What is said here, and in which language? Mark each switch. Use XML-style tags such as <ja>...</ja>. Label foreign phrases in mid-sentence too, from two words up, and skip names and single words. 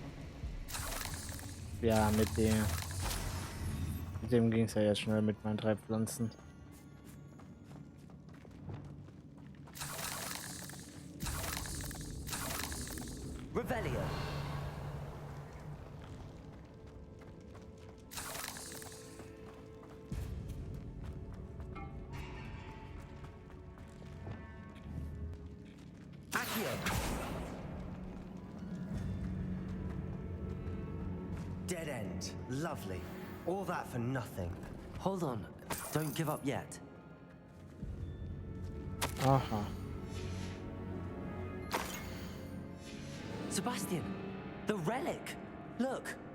<de>Ja, mit dem ging es ja jetzt schnell mit meinen 3 Pflanzen. Revelio. Accio.</de> <en>Dead end. Lovely. All that for nothing. Hold on, don't give up yet. Aha. Sebastian, the relic! Look!</en>